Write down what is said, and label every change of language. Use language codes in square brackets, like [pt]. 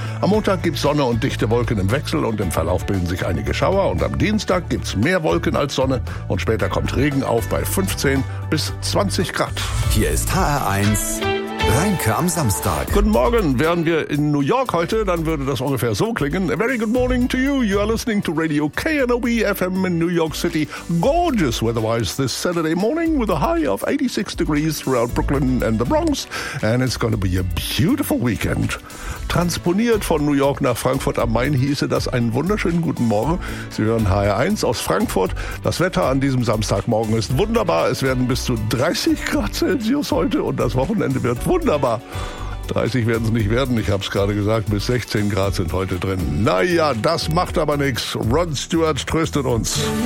[de] Am Montag gibt es Sonne und dichte Wolken im Wechsel und im Verlauf bilden sich einige Schauer. Und am Dienstag gibt es mehr Wolken als Sonne und später kommt Regen auf bei 15 bis 20 Grad. Hier ist HR1. Reinke am Samstag. Guten Morgen. Wären wir in New York heute, dann würde das ungefähr so klingen. [en] A very good morning to you. You are listening to Radio KNOB FM in New York City. Gorgeous weather-wise this Saturday morning with a high of 86 degrees throughout Brooklyn and the Bronx. And it's going to be a beautiful weekend. [de] Transponiert von New York nach Frankfurt am Main hieße das einen wunderschönen guten Morgen. Sie hören HR1 aus Frankfurt. Das Wetter an diesem Samstagmorgen ist wunderbar. Es werden bis zu 30 Grad Celsius heute und das Wochenende wird wunderbar. 30 werden es nicht werden, ich habe es gerade gesagt, bis 16 Grad sind heute drin. Naja, das macht aber nichts. Rod Stewart tröstet uns.